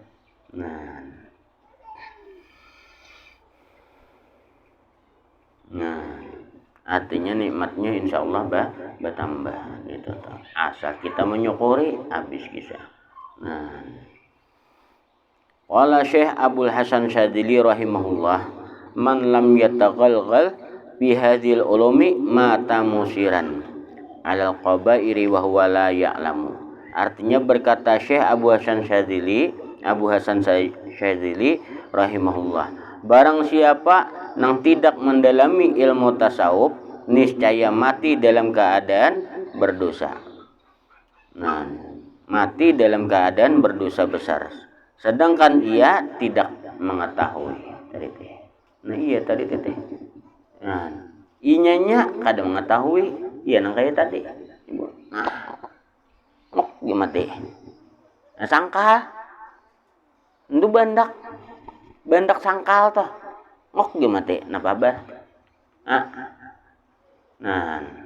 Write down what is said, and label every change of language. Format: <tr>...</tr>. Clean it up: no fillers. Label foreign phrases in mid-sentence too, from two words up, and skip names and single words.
<id>Nah, artinya nikmatnya insya Allah bertambah gitu. Asal kita menyukuri habis kisah.</id> <ar>Nah, قال Syekh Abdul Hasan Syadzili رحمه الله من لم يتغلغل في هذه العلوم مات مصرا على الكبائر وهو لا يعلم.</ar> <id>Artinya berkata Syekh Abu Hasan Syadzili rahimahullah, barang siapa nang tidak mendalami ilmu tasawuf niscaya mati dalam keadaan berdosa. Nah, mati dalam keadaan berdosa besar. Sedangkan ia tidak mengetahui tadi teh. Nah iya tadi teh.</id> <bjn>Nah, inyanya kada mengetahui, iya nang kayak tadi.</bjn> <id>Nah, gimana teh? Nah, sangkal. Itu bandak sangkal toh. Gimana teh? Napa bar? Nah.</id>